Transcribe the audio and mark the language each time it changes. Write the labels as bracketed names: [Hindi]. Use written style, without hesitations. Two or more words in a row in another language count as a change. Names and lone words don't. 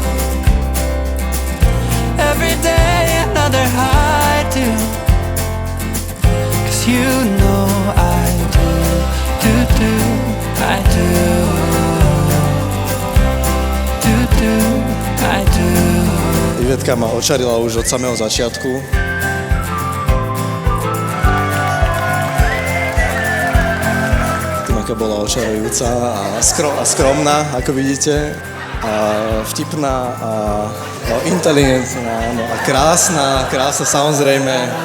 [English] Every day another high do, 'cause you know I do, I do, I do. [Slovak] Ivetka ma očarila už od samého začiatku. Tým, aká bola očarujúca a skromná, ako vidíte, a vtipná a inteligentná, no a krásna samozrejme.